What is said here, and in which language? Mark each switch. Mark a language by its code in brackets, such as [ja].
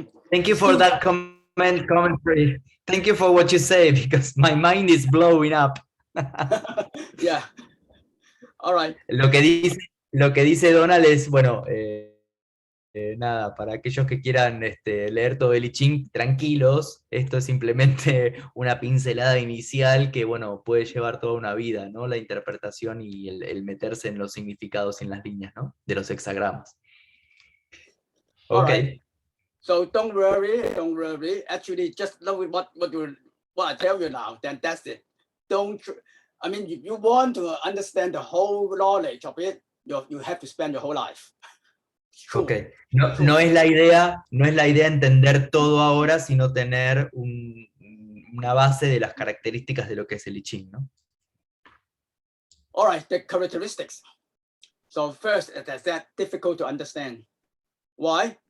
[en] Thank you for that comment. commentary. Thank you for what you say, because my mind is blowing up. Yeah. All right. [es] Lo que dice Donald es, bueno, nada, para aquellos que quieran leer todo el I Ching, tranquilos, esto es simplemente una pincelada inicial que, bueno, puede llevar toda una vida, ¿no? La interpretación y el meterse en los significados y en las líneas, ¿no? De los hexagramas. [en] All Ok. right. So don't worry. Actually, just know what I tell you now. Then that's it. I mean, if you want to understand the whole knowledge of it, you have to spend your whole life. True. Ok. [es] No es la idea entender todo ahora, sino tener una base de las características de lo que es el I Ching, ¿no? [en] All right, the characteristics. So first, that's that difficult to understand. Why?